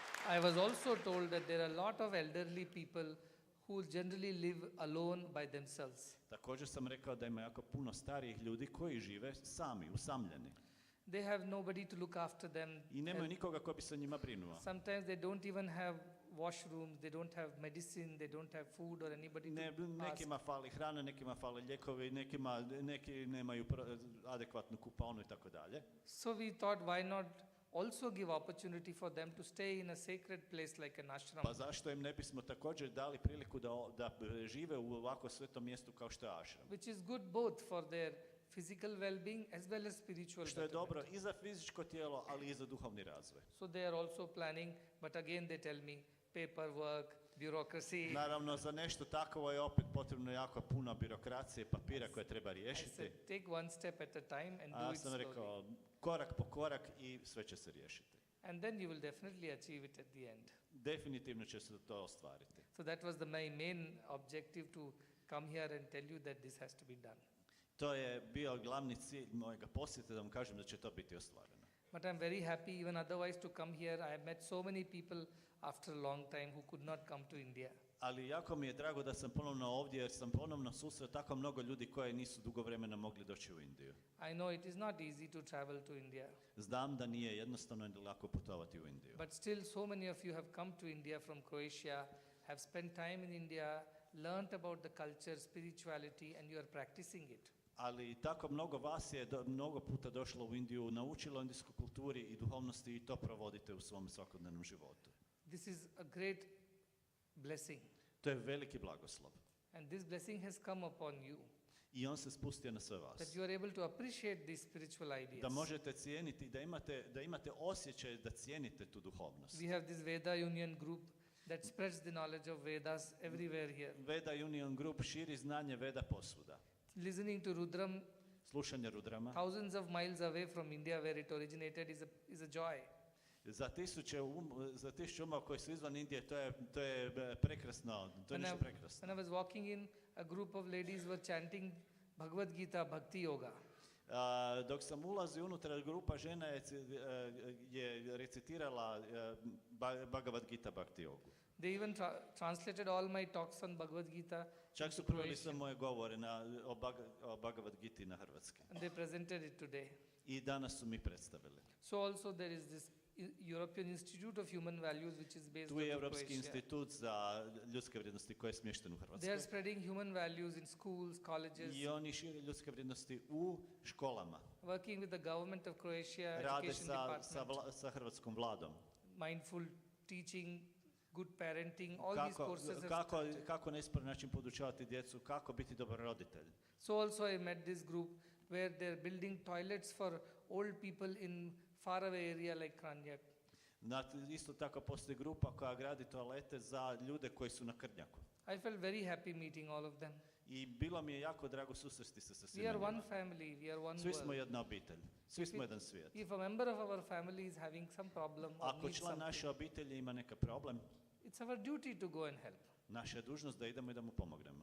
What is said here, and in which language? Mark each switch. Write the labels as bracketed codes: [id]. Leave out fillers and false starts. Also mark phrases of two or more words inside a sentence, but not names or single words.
[en] I was also told that there are a lot of elderly people who generally live alone by themselves. [hr] Također sam rekao da ima jako puno starijih ljudi koji žive sami, usamljeni. [en] They have nobody to look after them. [hr] I nemaju nikoga ko bi se o njima brinuo. [en] Sometimes they don't even have washrooms, they don't have medicine, they don't have food or anybody to ask. [hr] Nekima fali hrana, nekima fali lijekovi, neki nemaju adekvatnu kupaonu i tako dalje. [en] So we thought, why not also give opportunity for them to stay in a sacred place like an ashram? [hr] Pa zašto im ne bismo također dali priliku da žive u ovako svetom mjestu kao što je ashram? [en] Which is good both for their physical well-being as well as spiritual [hr] Što je [en] betterment. [hr] dobro i za fizičko tijelo, ali i za duhovni razvoj. [en] So they are also planning, but again they tell me, paperwork, bureaucracy. [hr] Naravno, za nešto takovo je opet potrebno jako puno birokracije, papira koje treba [en] I [hr] riješiti. [en] said, take one step at a time and [hr] A [en] do [hr] ja [en] it [hr] sam [en] slowly. [hr] rekao, korak po korak i sve će se riješiti. [en] And then you will definitely achieve it at the end. [hr] Definitivno će se to ostvariti. [en] So that was my main objective, to come here and tell you that this has to be done. [hr] To je bio glavni cilj mojega posjeta, da vam kažem da će to biti ostvareno. [en] But I'm very happy even otherwise to come here. I have met so many people after a long time who could not come to India. [hr] Ali jako mi je drago da sam ponovno ovdje, jer sam ponovno susreo tako mnogo ljudi koji nisu dugo vremena mogli doći u Indiju. [en] I know it is not easy to travel to India, [hr] Znam da nije jednostavno i lako putovati u Indiju. [en] but still so many of you have come to India from Croatia, have spent time in India, learnt about the culture, spirituality, and you are practicing it. [hr] Ali tako mnogo vas je mnogo puta došlo u Indiju, naučilo o indijskoj kulturi i duhovnosti i to provodite u svom svakodnevnom životu. [en] This is a great blessing, [hr] To je veliki blagoslov. [en] and this blessing has come upon you, [hr] I on se spustio na sve vas. [en] that you are able to appreciate these spiritual ideas. [hr] Da možete cijeniti, da imate osjećaj da cijenite tu duhovnost. [en] We have this Veda Union group that spreads the knowledge of Vedas everywhere here. [hr] Veda Union Group širi znanje Veda posvuda. [en] Listening to Rudram [hr] Slušanje Rudrama. [en] thousands of miles away from India where it originated is a joy. [hr] Za tisuće umova koji su izvan Indije, to je prekrasno, to je nešto prekrasno. [en] When I was walking in, a group of ladies were chanting Bhagavad Gita Bhakti Yoga. [hr] Dok sam ulazio unutra, grupa žena je recitirala Bhagavad Gita Bhakti Yogu. [en] They even translated all my talks on Bhagavad Gita [hr] Čak su [en] into [hr] preveli sve [en] Croatian, [hr] moje govore o Bhagavad Giti na hrvatski. [en] and they presented it today. [hr] I danas su mi predstavili. [en] So also there is this European Institute of Human Values which is based [hr] Tu je [en] in [hr] Europski [en] Croatia. [hr] institut za ljudske vrijednosti koji je smješten u [en] They are [hr] Hrvatskoj. [en] spreading human values in schools, colleges, [hr] I oni šire ljudske vrijednosti u školama. [en] working with the government of Croatia, [hr] Rade [en] education department, [hr] sa hrvatskom vladom. [en] mindful teaching, good parenting, all these courses have started. [hr] Kako na ispravan način podučavati djecu, kako biti dobar roditelj. [en] So also I met this group where they're building toilets for old people in faraway area like Kranjak. [hr] Isto tako postoji grupa koja gradi toalete za ljude koji su na Krnjaku. [en] I felt very happy meeting all of them. [hr] I bilo mi je jako drago susresti se sa [en] We [hr] svima [en] are one [hr] njima. [en] family, we are one [hr] Svi smo [en] world. [hr] jedna obitelj, svi smo jedan svijet. [en] If a member of our family is having some problem or [hr] Ako [en] needs [hr] član naše [en] something, [hr] obitelji ima neki problem, [en] it's our duty to go and help. [hr] naša je dužnost da idemo i da mu pomognemo.